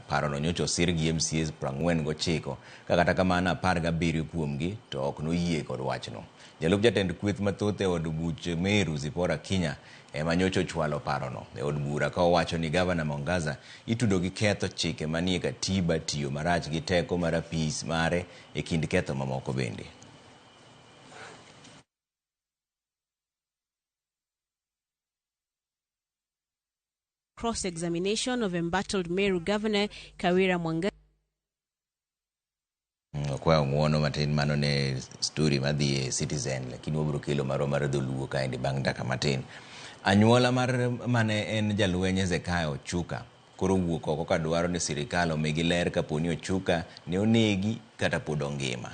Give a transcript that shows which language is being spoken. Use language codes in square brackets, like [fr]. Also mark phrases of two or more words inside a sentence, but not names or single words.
[luo] Parono nyocho sir gi MCAs 49 kata kamano 17 kuomgi to ok noyie kod wachno. Jalup jatend kweth mathoth e od buch Meru Zipora Kinya ema nyocho chwalo parono e od bura ka owacho ni gavana Mwangaza itudo gi ketho chike manie katiba, tiyo marach gi teko mar apis mare e kind ketho mamoko bende. [en] Cross-examination of embattled Meru Governor Kawira Mwangaza. [luo] Kwa muono matin mano ne story madhi Citizen, lakini wabro kelo mar dholuo kaendi bang' daka matin. Anyuola mar mane en jalwenye Zekayo Ochuka koro wuok oko ka dwaro ni sirikal omigi ler kaponi Ochuka ne onegi kata pod ongima.